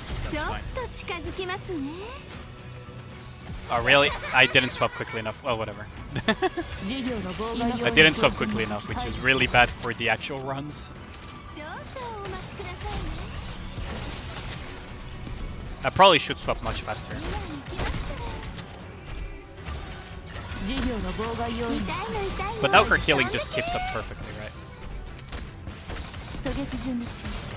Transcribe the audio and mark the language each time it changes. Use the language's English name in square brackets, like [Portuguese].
[Japanese] ちょっと近づきますね [English] Oh, really? I didn't swap quickly enough. Well, whatever. [Japanese] 事業の妨害要因 [English] I didn't swap quickly enough, which is really bad for the actual runs. [Japanese] 少々お待ちくださいね [English] I probably should swap much faster. [Japanese] 今行きますから事業の妨害要因痛いの痛いの [English] But now her healing just keeps up perfectly, right? [Japanese] 狙撃準備中